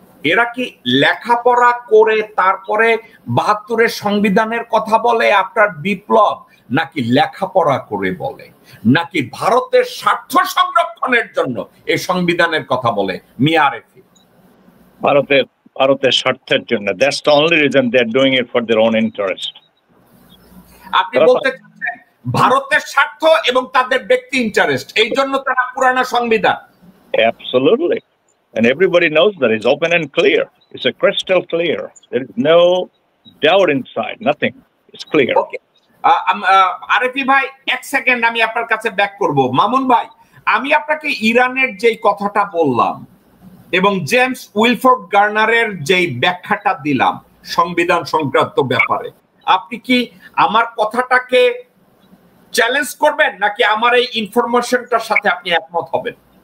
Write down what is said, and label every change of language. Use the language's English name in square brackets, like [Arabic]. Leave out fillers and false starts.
[Bangla] এরা কি লেখাপড়া করে তারপরে ৭২-এর সংবিধানের কথা বলে আপনার বিপ্লব, নাকি লেখাপড়া করে বলে, নাকি ভারতের স্বার্থ সংরক্ষণের জন্য এই সংবিধানের কথা বলে? মিয়া আরিফি, ভারতের স্বার্থের জন্য। [English] That's the only reason they are doing it for their own interest. [Bangla] আপনি বলতে চাচ্ছেন ভারতের স্বার্থ এবং তাদের ব্যক্তি ইন্টারেস্ট, এই জন্য তারা পুরানো সংবিধান? [English] Absolutely. And everybody knows that it's open and clear. It's a crystal clear. There is no doubt inside. Nothing. It's clear. Okay. [Bangla] Arifi ভাই, এক সেকেন্ড আমি আপনার কাছে ব্যাক করব। মামুন ভাই, আমি আপনাকে ইরানের যেই কথাটা বললাম এবং জেমস উইলফোর্ড গার্নারের যেই ব্যাখ্যাটা দিলাম সংবিধান সংক্রান্ত ব্যাপারে, আপনি কি আমার কথাটাকে চ্যালেঞ্জ করবেন, নাকি আমার এই ইনফরমেশনটার সাথে আপনি একমত হবেন?